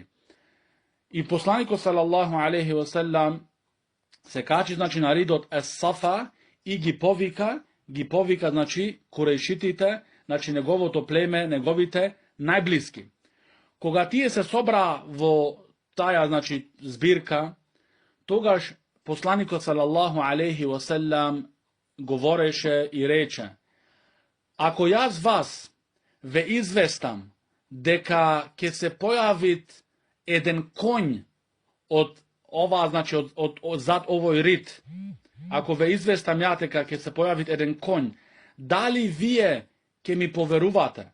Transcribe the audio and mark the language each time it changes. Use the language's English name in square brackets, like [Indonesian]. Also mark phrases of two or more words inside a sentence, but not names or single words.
[Macedonian] И посланикот [Arabic] صلى الله عليه وسلم [Macedonian] се качи, значи, на ридот Ес-Сафа и ги повика, значи, курейшитите, значи, неговото племе, неговите најблиски. Кога тие се собра во таја, значи, збирка, тогаш посланикот [Arabic] صلى الله عليه وسلم [Macedonian] говореше и рече: ако јас вас ве известам дека ќе се појавит еден конј од ова, значи од зад овој рид, ако ве известам ја дека ќе се појавит еден конј, дали вие ќе ми поверувате?